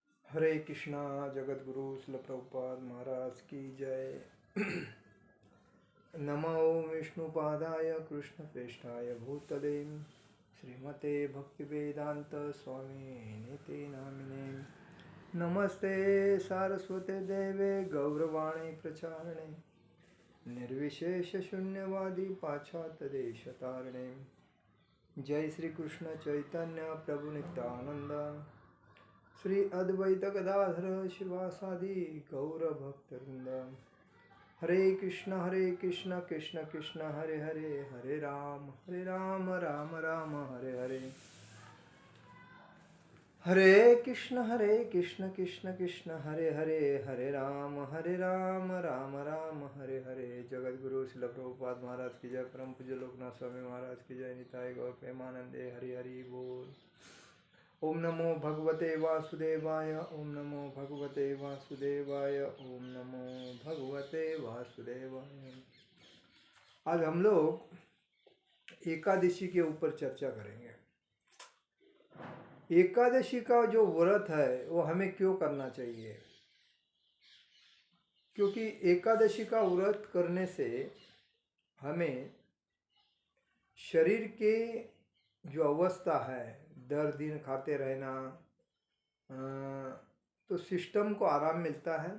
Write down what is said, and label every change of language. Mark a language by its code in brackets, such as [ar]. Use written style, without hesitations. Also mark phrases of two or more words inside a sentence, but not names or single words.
[sa] हरे कृष्णा। [hi] जगत गुरु श्रील प्रभुपाद महाराज की जय। [sa] नमो विष्णुपादाय कृष्णप्रेष्ठाय भूतले श्रीमते भक्तिवेदांत स्वामी निते नामिने। नमस्ते सारस्वते देवे गौरवाणी प्रचारणे निर्विशेष शून्यवादी पाश्चात्य देश तारणे। जय श्री कृष्ण चैतन्य प्रभु नित्यानंद श्री अद्वैत गदाधर शिवासादि गौर भक्तवृंद। हरे कृष्ण कृष्ण कृष्ण हरे हरे, हरे राम राम राम हरे हरे। हरे कृष्ण कृष्ण कृष्ण हरे हरे, हरे राम राम राम हरे हरे। [hi] जगत गुरु श्रील प्रभुपाद महाराज की जय। परम पूज्य लोकनाथ स्वामी महाराज की जय। निताय गौर प्रेमानंदे हरि हरि बोल। [sa] ओम नमो भगवते वासुदेवाय, ओम नमो भगवते वासुदेवाय, ओम नमो भगवते वासुदेवाय। [hi] आज हम लोग एकादशी के ऊपर चर्चा करेंगे। एकादशी का जो व्रत है वो हमें क्यों करना चाहिए? क्योंकि एकादशी का व्रत करने से हमें शरीर के जो अवस्था है, दर दिन खाते रहना, तो सिस्टम को आराम मिलता है।